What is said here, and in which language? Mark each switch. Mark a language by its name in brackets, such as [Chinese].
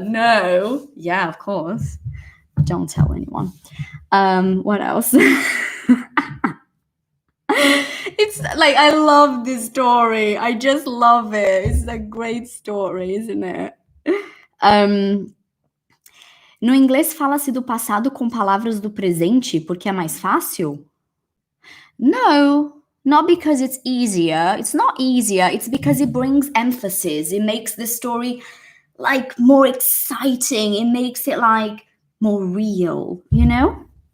[English] No. Yeah, of course. Don't tell anyone. What else? It's like, I love this story. I just love it. It's a great story, isn't it? [Portuguese] No inglês fala-se do passado com palavras do presente porque é mais fácil? [English] No, not because it's easier. It's not easier. It's because it brings emphasis. It makes the story like more exciting. It makes it like more real, you know?